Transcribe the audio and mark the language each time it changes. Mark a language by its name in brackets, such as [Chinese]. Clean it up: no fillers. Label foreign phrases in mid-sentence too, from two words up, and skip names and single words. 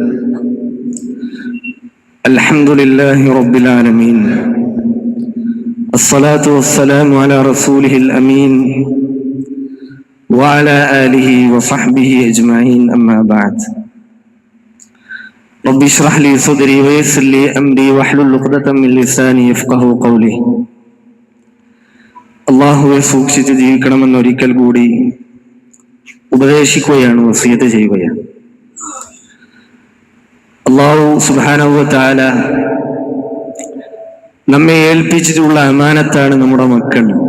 [Arabic] الحمد لله رب العالمين والصلاة والسلام على رسوله الأمين وعلى آله وصحبه أجمعين أما بعد رب اشرح لي صدري ويسر لي أمري واحلل عقدة من لساني يفقهوا قولي [Malayalam] അല്ലാഹുവെ സൂക്ഷിച്ച് ജീവിക്കണമെന്ന് ഒരിക്കൽ കൂടി ഉപദേശിക്കുകയാണ്, വസിയത്ത് ചെയ്യുകയാണ്. [Arabic] الله سبحانه وتعالى [Malayalam] നമ്മെ ഏൽപ്പിച്ചിട്ടുള്ള അമാനത്താണ് നമ്മുടെ മക്കൾ.